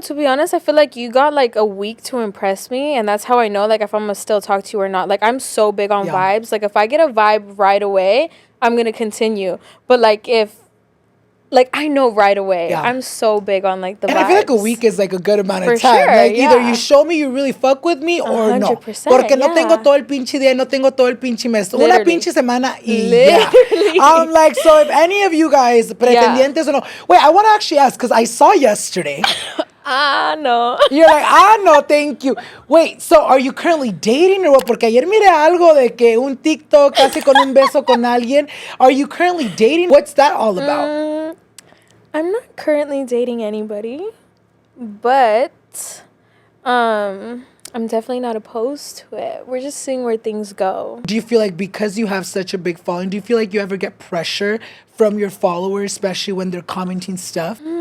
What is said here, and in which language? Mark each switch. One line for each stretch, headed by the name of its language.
English: To be honest, I feel like you got, like, a week to impress me, and that's how I know, like, if I'm going to still talk to you or not. Like, I'm so big on vibes. Like, if I get a vibe right away, I'm going to continue. But, like, I know right away. Yeah. I'm so big on, like, the vibes. And I feel like a week is, like, a good amount of time. Sure, like, either you show me you really fuck with me or 100%, no.
Spanish: Porque no tengo todo el pinche día, no tengo todo el pinche mes.
English: Literally.
Spanish: Una pinche semana y ya.
English: I'm like, so if any of you guys, pretendientes or no. Wait, I want to actually ask, because I saw yesterday. No. You're like, no, thank you. Wait, so are you currently dating or what?
Spanish: Porque ayer miré algo de que un TikTok casi con un beso con alguien.
English: Are you currently dating? What's that all about? I'm not currently dating anybody, but I'm definitely not opposed to it. We're just seeing where things go. Do you feel like because you have such a big following, do you feel like you ever get pressure from your followers, especially when they're commenting stuff?